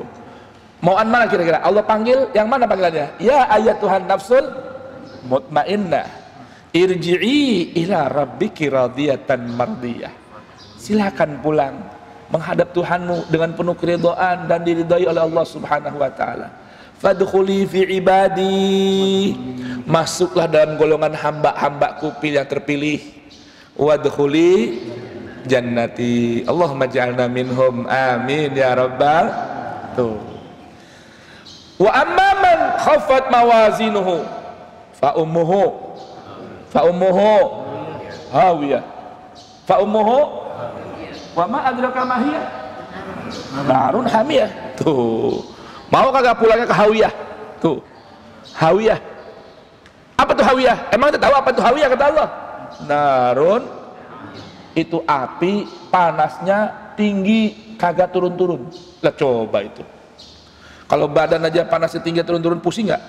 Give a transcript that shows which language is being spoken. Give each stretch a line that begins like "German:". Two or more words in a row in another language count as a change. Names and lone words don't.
Indonesian: Mauan mana kira-kira? Allah panggil yang mana panggilannya?
Arabic: يا أيتها النفس المطمئنة, ارجعي إلى ربك راضية مرضية.
Indonesian: Silakan pulang menghadap Tuhanmu dengan penuh keridhaan dan diridhai oleh Allah
Arabic: سبحانه وتعالى. فادخلي في عبادي,
Indonesian: masuklah dalam golongan hamba-hambaku yang terpilih.
Arabic: وادخلي جنتي، اللهم اجعلنا منهم، آمين يا رب.
Indonesian: Tuh.
Arabic: وأما من خفت موازينه فأمه هاوية، فأمه وما أدراك ما هيه نار حامية.
Indonesian: Tuh, mau kagak pulangnya ke hawiyah? Tuh, hawiyah. Apa tuh hawiyah? Emang kita tahu apa tuh hawiyah kata Allah? Narun, itu api panasnya tinggi kagak turun-turun. Lah coba itu, kalau badan aja panasnya tinggi turun-turun pusing nggak?